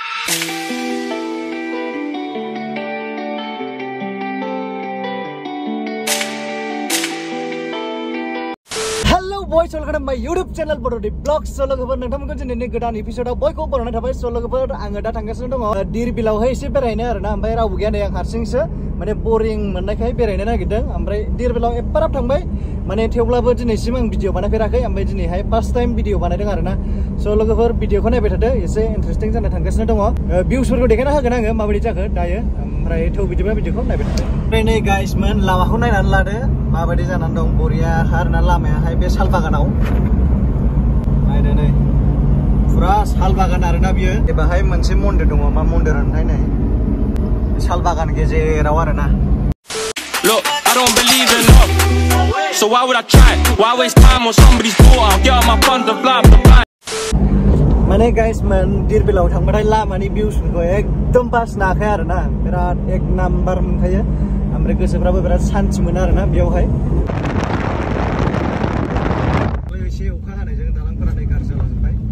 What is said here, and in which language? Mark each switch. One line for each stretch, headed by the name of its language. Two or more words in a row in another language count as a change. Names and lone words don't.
English: Boys, welcome to my YouTube channel Borodi Vlogs.
Bodo: So logofer nontonku jenenge godan episode boyko borona thabai so logofer anga da thangasino dong. Dir bilau hai ise beraina arena ambai rabu gyan yang harsingse mane boring monnaikai beraina nagideng ambai dir bilau eparap thangbai mane thewblaबो dinaisim ang video banaferakai ambai dini hai
English: first time
Bodo: video banaideng arena. So logofer video ko naibai thado ise interesting jana thangasino dong. Views फोरखौ देखायना होगोन आङो माबायदि जाखो दायो ओमफ्राय थौ बिदिबा भिडिअखौ नायबाय थादो। ओमफ्राय नै गाइस मोन लामाखौ नायनानै लादो माबायदि जानानै दं बरिया खारना लामायाहाय बे साल बागानाव नायदो नै पुरा साल बागान आरोना बियो एबाहाय मोनसे मन्दिर दङ मा मन्दिर होनथाय नै साल बागान गेजेराव आरोना।
English: Look, I don't believe in love, so why would I try? Why waste time on somebody's daughter? Get on my funds and fly.
Bodo: माने गाइस मन दिरबिलाव थांबाथाय लामानि भिउसफोरखौ एकदम बास नाखाय आरोना बिराद एक नाम्बार मोनखायो ओमफ्राय गोसोफ्राबो बिराद सान्थि मोनो आरोना बेयावहाय। एसे अखा हानायजों दालांफोरा नै गाज्रि जालांजोबबाय।